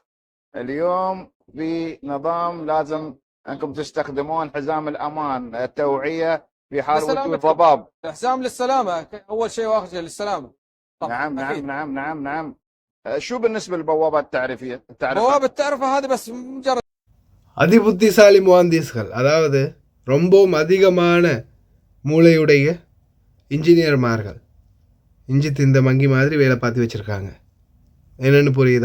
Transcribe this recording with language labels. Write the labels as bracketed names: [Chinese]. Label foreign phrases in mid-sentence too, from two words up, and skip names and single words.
[Arabic] اليوم في نظام لازم أنكم تستخدمون حزام الأمان، التوعية في حال وجود ضباب. الحزام للسلامة أول شيء وآخر شيء للسلامة. نعم. شو بالنسبة للبوابات التعريفية؟ بوابة التعرفة هذه بس مجرد [Tamil] அதிபுத்திசாலி முஹாந்திஸ்கள், அதாவது ரொம்பவும் அதிகமான மூளையுடைய இன்ஜினியர்மார்கள் இஞ்சி திந்த மங்கி மாதிரி வேலை பார்த்து வச்சுருக்காங்க. என்னென்னு புரியுதா?